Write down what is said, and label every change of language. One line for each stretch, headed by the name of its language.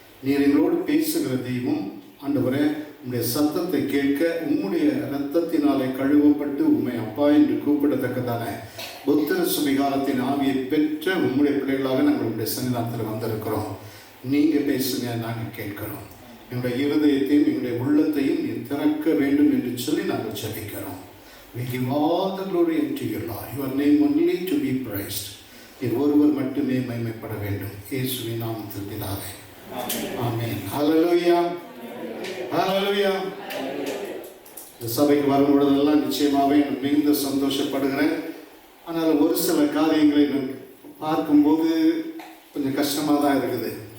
Tamil: நீர் எங்களோடு பேசுகிற தெய்வம். ஆண்டவரே, உங்களுடைய சத்தத்தை கேட்க உம்முடைய இரத்தத்தினாலே கழுவப்பட்டு உண்மை அப்பா என்று கூப்பிடத்தக்கதான புத்திர சுபிகாரத்தின் ஆவியை பெற்ற உம்முடைய பிள்ளைகளாக நாங்கள் உங்களுடைய சன்னிதானத்தில் வந்திருக்கிறோம். நீங்கள் பேசுங்க, நாங்கள் கேட்கிறோம். எங்களுடைய இருதயத்தையும் எங்களுடைய உள்ளத்தையும் நீ திறக்க வேண்டும் என்று சொல்லி நாங்கள் ஜெபிக்கிறோம்.
English: We give all the glory unto you, Lord. Your name only to be praised.
Tamil: நீர் ஒருவர் மட்டுமே மகிமைப்பட வேண்டும். இயேசுவின் நாமத்தில் பிதாவே, ஆமென். ஹல்லேலூயா, ஹல்லேலூயா. இந்த சபைக்கு வரும்பொழுதெல்லாம் நிச்சயமாகவே நான் மிகுந்த சந்தோஷப்படுகிறேன். ஆனால் ஒரு சில காரியங்களை நான் பார்க்கும்போது கொஞ்சம் கஷ்டமாக தான் இருக்குது.